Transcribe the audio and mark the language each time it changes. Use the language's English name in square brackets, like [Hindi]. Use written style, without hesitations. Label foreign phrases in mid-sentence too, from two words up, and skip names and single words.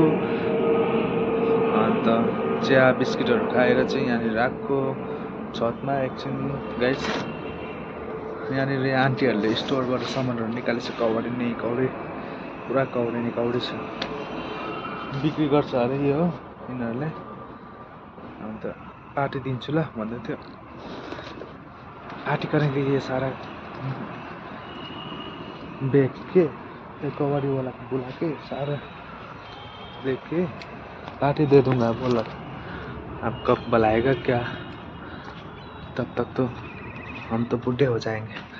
[Nepali] अन्त चिया बिस्किटहरू खाएर चाहिँ यहाँनिर आएको छतमा एकछिन गाइस। यहाँनिर आन्टीहरूले स्टोरबाट सामानहरू निकालेछ, कौडी पुरा कौडी छ, बिक्री गर्छ अरे यो यिनीहरूले। अन्त पार्टी दिन्छु ल भन्दै थियो। [Hindi] पार्टी करेंगे ये सारा बेच के, कबाड़ी वाला को बुला के सारा देख के पार्टी दे दूंगा बोला। अब कब बुलाएगा क्या, तब तक तो हम तो बूढ़े हो जाएंगे।